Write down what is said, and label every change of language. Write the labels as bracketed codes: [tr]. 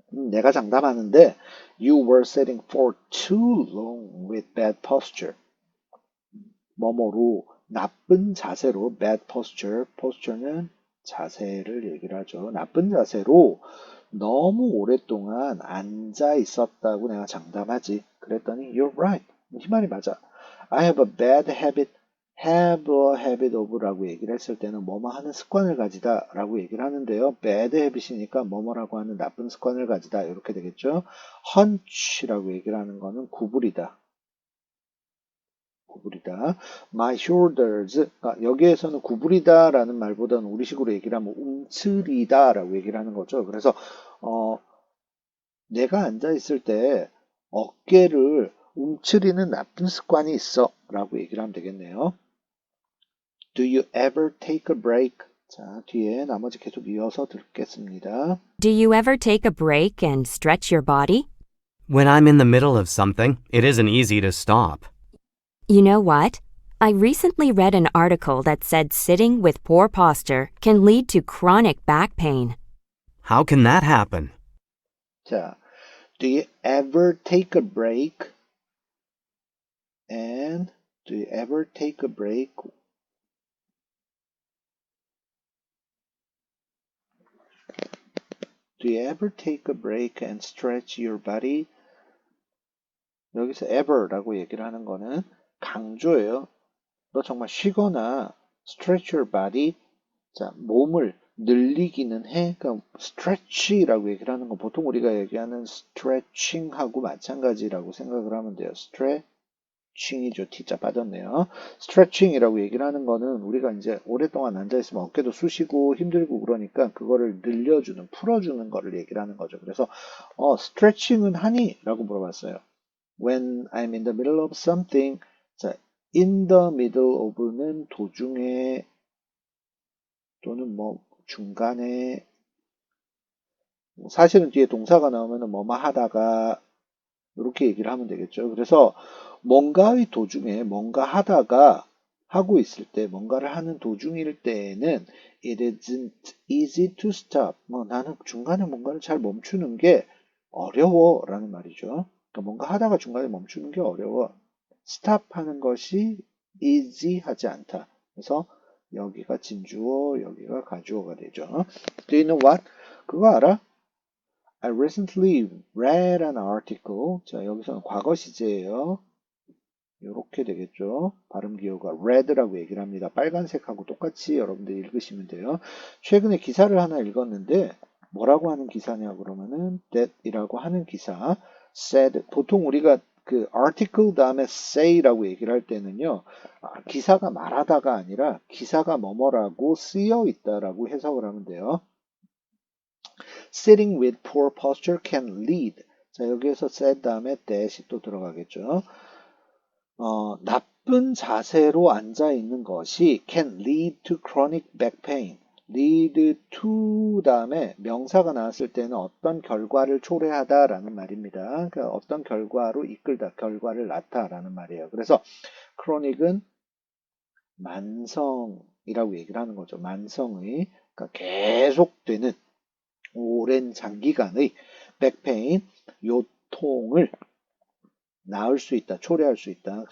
[ko] 내가 장담하는데 [en] You were sitting for too long with bad posture. [ko] 뭐뭐로 나쁜 자세로 [en] bad posture. [ko] posture는 자세를 얘기를 하죠. 나쁜 자세로 너무 오랫동안 앉아 있었다고 내가 장담하지. 그랬더니 [en] You're right. [ko] 이 말이 맞아. [en] I have a bad habit. have a habit of [ko] 라고 얘기를 했을 때는 뭐뭐 하는 습관을 가지다 라고 얘기를 하는데요. [en] bad habit [ko] 이니까 뭐뭐라고 하는 나쁜 습관을 가지다 이렇게 되겠죠. hunch라고 얘기를 하는 거는 구부리다. 구부리다. [en] My shoulders. [ko] 여기에서는 구부리다라는 말보다는 우리식으로 얘기를 하면 움츠리다라고 얘기를 하는 거죠. 그래서 내가 앉아 있을 때 어깨를 움츠리는 나쁜 습관이 있어 라고 얘기를 하면 되겠네요. [en] Do you ever take a break? [ko] 자, 뒤에 나머지 계속 이어서 듣겠습니다. [en] Do you ever take a break and stretch your body? When I'm in the middle of something, it isn't easy to stop. You know what? I recently read an article that said sitting with poor posture can lead to chronic back pain. How can that happen? 자, do you ever take a break? And do you ever take a break? Do you ever take a break and stretch your body? [ko] 여기서 ever라고 얘기를 하는 거는 강조예요. 너 정말 쉬거나 [en] stretch your body. [ko] 자, 몸을 늘리기는 해. 그러니까 stretch라고 얘기를 하는 건 보통 우리가 얘기하는 stretching하고 마찬가지라고 생각을 하면 돼요. stretching이죠. T자 빠졌네요. stretching이라고 얘기를 하는 거는 우리가 이제 오랫동안 앉아있으면 어깨도 쑤시고 힘들고 그러니까 그거를 늘려주는, 풀어주는 거를 얘기를 하는 거죠. 그래서 stretching은 하니? 라고 물어봤어요. [en] When I'm in the middle of something. [ko] 자, in the middle of는 도중에 또는 뭐 중간에 사실은 뒤에 동사가 나오면 뭐뭐 하다가 이렇게 얘기를 하면 되겠죠. 그래서 뭔가의 도중에 뭔가 하다가 하고 있을 때 뭔가를 하는 도중일 때에는 [en] it isn't easy to stop. [ko] 나는 중간에 뭔가를 잘 멈추는 게 어려워 라는 말이죠. 그러니까 뭔가 하다가 중간에 멈추는 게 어려워. stop 하는 것이 easy 하지 않다. 그래서 여기가 진주어, 여기가 가주어가 되죠. [en] Do you know what? [ko] 그거 알아? [en] I recently read an article. [ko] 자, 여기서는 과거 시제예요. 이렇게 되겠죠. 발음 기호가 red라고 얘기를 합니다. 빨간색하고 똑같이 여러분들 읽으시면 돼요. 최근에 기사를 하나 읽었는데 뭐라고 하는 기사냐 그러면은 that이라고 하는 기사. [en] said. [ko] 보통 우리가 그 article 다음에 say라고 얘기를 할 때는요. 기사가 말하다가 아니라 기사가 뭐뭐라고 쓰여 있다라고 해석을 하면 돼요. [en] Sitting with poor posture can lead. [ko] 자, 여기에서 said 다음에 that이 또 들어가겠죠. 나쁜 자세로 앉아 있는 것이 [en] can lead to chronic back pain. [ko] lead to 다음에 명사가 나왔을 때는 어떤 결과를 초래하다라는 말입니다. 그러니까 어떤 결과로 이끌다, 결과를 낳다라는 말이에요. 그래서 chronic은 만성이라고 얘기를 하는 거죠. 만성의, 그러니까 계속되는 오랜 장기간의 백페인, 요통을 낳을 수 있다, 초래할 수 있다.